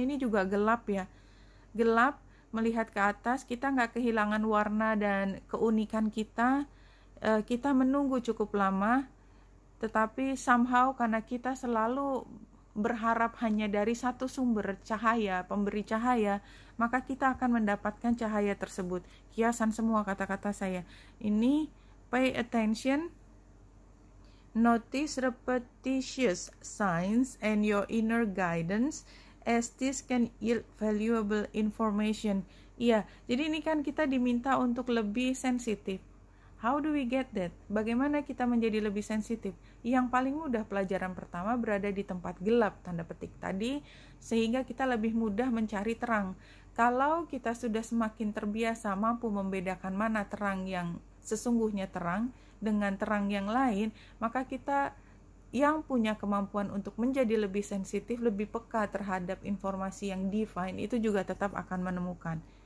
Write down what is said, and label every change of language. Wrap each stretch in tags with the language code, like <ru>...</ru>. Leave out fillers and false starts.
<id>Ini juga gelap ya. Gelap, melihat ke atas, kita nggak kehilangan warna dan keunikan kita. Kita menunggu cukup lama, tetapi somehow karena kita selalu berharap hanya dari satu sumber cahaya, pemberi cahaya, maka kita akan mendapatkan cahaya tersebut. Kiasan semua kata-kata saya.</id> <en>Ini pay attention, notice repetitious signs and your inner guidance as this can yield valuable information.</en> <id>Iya, jadi ini kan kita diminta untuk lebih sensitif.</id> <en>How do we get that?</en> <id>Bagaimana kita menjadi lebih sensitif? Yang paling mudah, pelajaran pertama berada di tempat gelap, tanda petik tadi, sehingga kita lebih mudah mencari terang. Kalau kita sudah semakin terbiasa mampu membedakan mana terang yang sesungguhnya terang dengan terang yang lain, maka kita yang punya kemampuan untuk menjadi lebih sensitif, lebih peka terhadap informasi yang divine, itu juga tetap akan menemukan.</id>